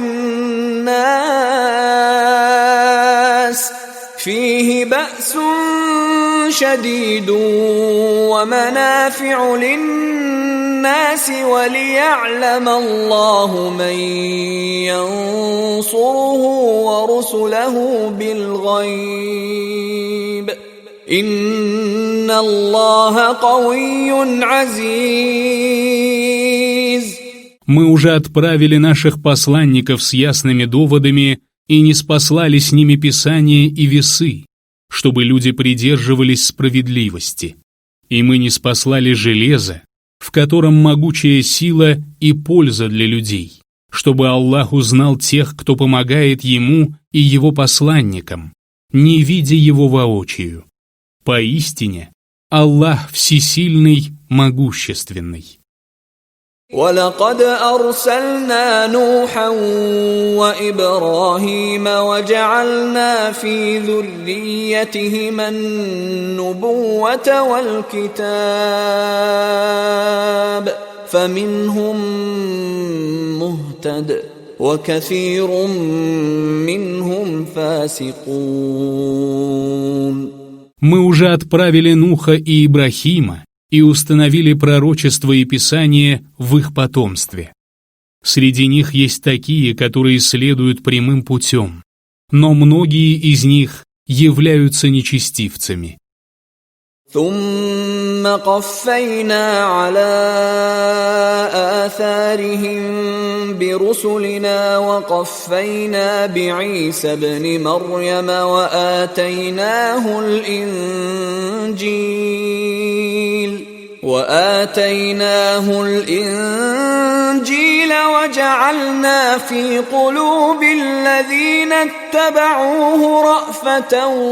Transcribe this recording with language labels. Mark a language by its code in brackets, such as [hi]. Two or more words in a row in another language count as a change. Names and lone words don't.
[ar] للناس وليعلم الله من ينصره ورسله بالغيب إن الله قوي عزيز. [ru] Мы уже отправили наших посланников с ясными доводами и ниспослали с ними Писание и весы, чтобы люди придерживались справедливости. И мы ниспослали железо, в котором могучая сила и польза для людей, чтобы Аллах узнал тех, кто помогает Ему и Его посланникам, не видя Его воочию. Поистине, Аллах всесильный, могущественный. [ar] ولقد أرسلنا نوحا وإبراهيم وجعلنا في ذريتهما النبوة والكتاب فمنهم مهتد وكثير منهم فاسقون. [ru] Мы уже отправили Нуха и Ибрахима и установили пророчество и Писание в их потомстве. Среди них есть такие, которые следуют прямым путем, но многие из них являются нечестивцами. [ar] ثم قفينا على آثارهم برسلنا وقفينا بعيسى ابن مريم وآتيناه الإنجيل وجعلنا في قلوب الذين اتبعوه رأفة